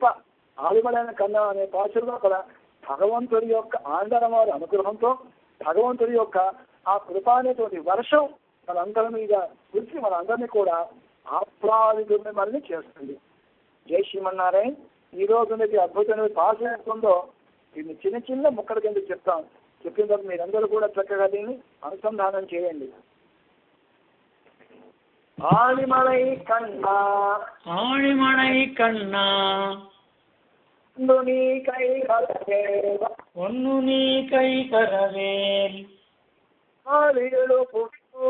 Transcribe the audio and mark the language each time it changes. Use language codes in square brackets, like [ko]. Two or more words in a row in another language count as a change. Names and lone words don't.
[te] ఆలిమలైన కన్నా అనే పాశురంలో కూడా భగవంతుడి యొక్క ఆందరవారి అనుగ్రహంతో భగవంతుడి యొక్క ఆ కృప అనేటువంటి వర్షం మనందరి మీద కురిసి మనందరినీ కూడా ఆహ్లాదితుల్ని చేస్తుంది. జై శ్రీమన్నారాయణ. ఈ రోజు మీకు అద్భుతమైన పాశురం ఎంతుందో దీన్ని చిన్న చిన్న ముక్కల కింద చెప్తాం. చెప్పిన తర్వాత మీరందరూ కూడా చక్కగా దీన్ని అనుసంధానం చేయండి. [ta] ஆழிமலை கண்ணா ஆழிமலை கண்ணா நீ கை கரவேல் ஒன்னு நீ கை கரவேல் ஆழியலு புக்கு